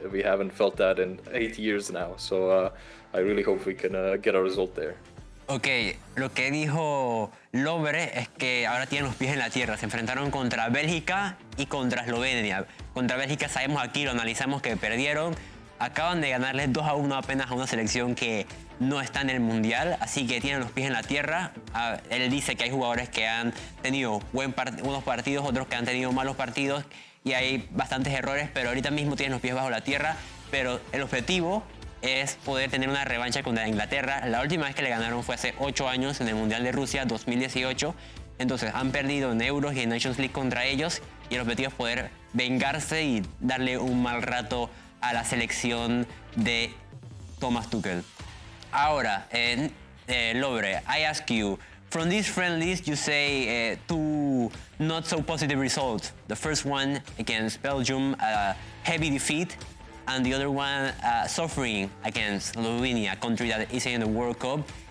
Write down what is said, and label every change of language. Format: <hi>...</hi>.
<en>We haven't felt that in 8 years now, so I really hope we can get a result there.</en> <es>Okay, lo que dijo Lovre es que ahora tienen los pies en la tierra. Se enfrentaron contra Bélgica y contra Eslovenia. Contra Bélgica sabemos aquí, lo analizamos que perdieron. Acaban de ganarles 2-1 apenas a una selección que no está en el Mundial, así que tienen los pies en la tierra. Él dice que hay jugadores que han tenido buenos partidos, otros que han tenido malos partidos y hay bastantes errores, pero ahorita mismo tienen los pies bajo la tierra. Pero el objetivo es poder tener una revancha contra Inglaterra. La última vez que le ganaron fue hace 8 años en el Mundial de Rusia 2018. Entonces han perdido en Euros y en Nations League contra ellos y el objetivo es poder vengarse y darle un mal rato a la selección de Thomas Tuchel.</es> <en>Ahora, Lovre, I ask you, from these friendlies, you say two not so positive results. The first one against Belgium, a heavy defeat, and the other one suffering against Slovenia, a country that isn't in the World Cup.</en>